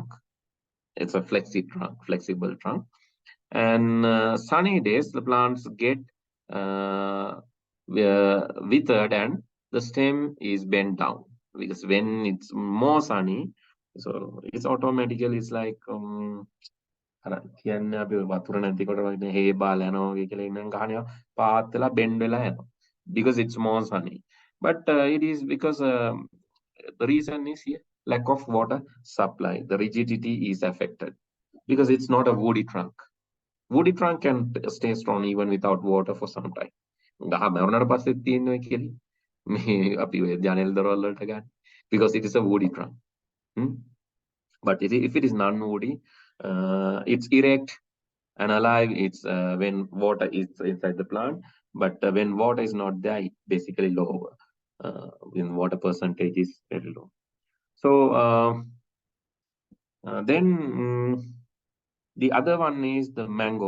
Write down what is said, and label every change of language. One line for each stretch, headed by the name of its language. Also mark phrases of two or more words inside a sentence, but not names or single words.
English: It's a flexible trunk. And sunny days, the plants get withered and the stem is bent down, because when it's more sunny, so it's automatically, it's like
Sinhala: කියන්නේ අපි වතුර නැතිකොට වගේ හේ බාල යනවා වගේ කියලා ඉන්න ගහනවා පාත් වෙලා බෙන්ඩ් වෙලා යනවා,
English: because it's more sunny. But it is because the reason is here lack of water supply. The rigidity is affected because it's not a woody trunk. Woody trunk can stay strong even without water for some time.
Sinhala: ගහ මරුණාට පස්සේ තියෙන්නේ කියලා මේ අපි ඔය ජනෙල් දොරවල් වලට ගන්න,
English: because it is a woody trunk. But if it is non-woody, it's erect and alive. It's when water is inside the plant, but when water is not there, it's basically lower. When water percentage is very low. So then the other one is the mango.